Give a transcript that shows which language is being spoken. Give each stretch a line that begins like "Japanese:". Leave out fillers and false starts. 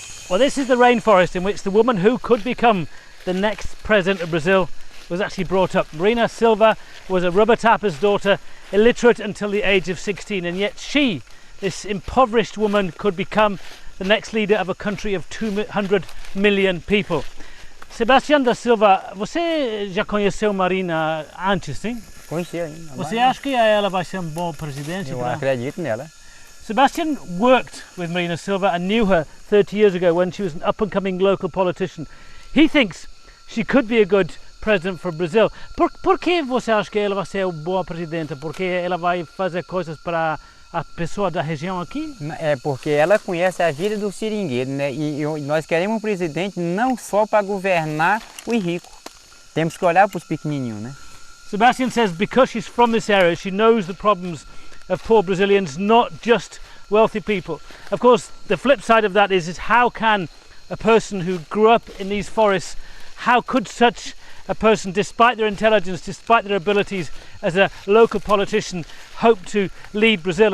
English: Well, this is the rainforest in which the woman who could become the next president of Brazil was actually brought up. Marina Silva was a rubber tapper's daughter, illiterate until the age of 16, and yet she, this impoverished woman, could become the next leader of a country of 200 million people.
Portuguese: Sebastião da Silva, você já conheceu Marina antes, sim? Conhecia. Você acha que ela vai ser bom presidente? Eu acredito nela.
English: Sebastian worked with Marina Silva and knew her 30 years ago when she was an up-and-coming local politician. He thinks she could be a good president for Brazil.
Portuguese: Por que você acha que ela vai ser boa presidenta? Porque ela vai fazer coisas para a pessoa da região aqui? É porque ela conhece a vida do seringueiro, né? E nós queremos um presidente não só para governar os ricos. Temos que olhar para os pequenininhos, né?
English: Sebastian says because she's from this area, she knows the problems of poor Brazilians, not just wealthy people. Of course, the flip side of that is how can a person who grew up in these forests, how could such a person, despite their intelligence, despite their abilities as a local politician, hope to lead Brazil?